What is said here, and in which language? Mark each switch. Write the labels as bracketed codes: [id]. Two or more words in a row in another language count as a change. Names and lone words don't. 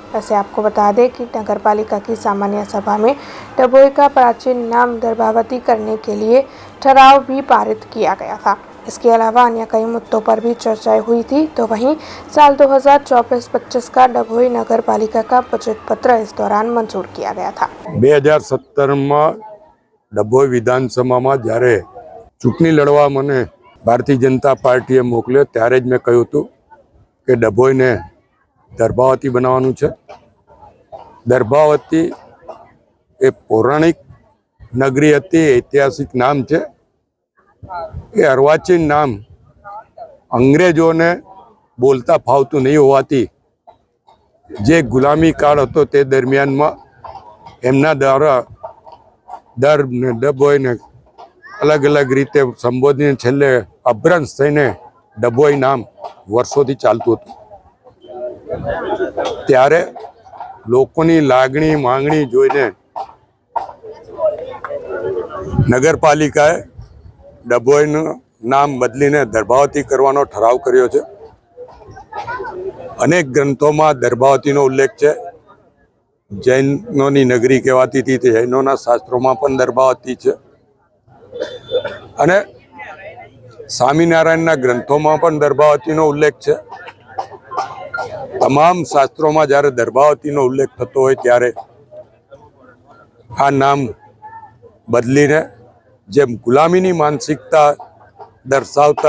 [hi] वैसे आपको बता दें कि नगर पालिका की सामान्य सभा में डभोई का प्राचीन नाम दर्भावती करने के लिए ठराव भी पारित किया गया था। इसके अलावा अन्य कई मुद्दों पर भी चर्चाएं हुई थी। तो वहीं साल 2024-25 का डभोई नगर पालिका का बजट पत्र इस दौरान मंजूर किया गया था। 2017 में डभोई विधानसभा में [gu] જ્યારે ચૂંટણી લડવા મને ભારતીય જનતા પાર્ટીએ મોકલ્યો ત્યારે જ મેં કહ્યું હતું કે ડભોઈને દર્ભાવતી બનાવવાનું છે। દર્ભાવતી એ પૌરાણિક નગરી હતી, ઐતિહાસિક નામ છે। એ અર્વાચીન નામ અંગ્રેજોને બોલતા ફાવતું નહીં હોવાથી જે ગુલામી કાળ હતો તે દરમિયાનમાં એમના દ્વારા દર ને ડભોઈને અલગ અલગ રીતે સંબોધન છેલ્લે અભ્રંશ થઈને ડભોઈ નામ વર્ષોથી ચાલતું હતું। ત્યારે લોકોની લાગણી માંગણી જોઈને નગરપાલિકાએ ડભોઈનું નામ બદલીને દર્ભાવતી કરવાનો ઠરાવ કર્યો છે। અનેક ગ્રંથોમાં દર્ભાવતીનો ઉલ્લેખ છે। જૈનોની નગરી કહેવાતી હતી તે જૈનોના શાસ્ત્રોમાં પણ દર્ભાવતી છે અને સ્વામિનારાયણના ગ્રંથોમાં પણ દર્ભાવતીનો ઉલ્લેખ છે। તમામ શાસ્ત્રોમાં જ્યારે દર્ભાવતીનો ઉલ્લેખ થતો હોય ત્યારે આ નામ બદલીને જેમ ગુલામીની માનસિકતા દર્શાવતા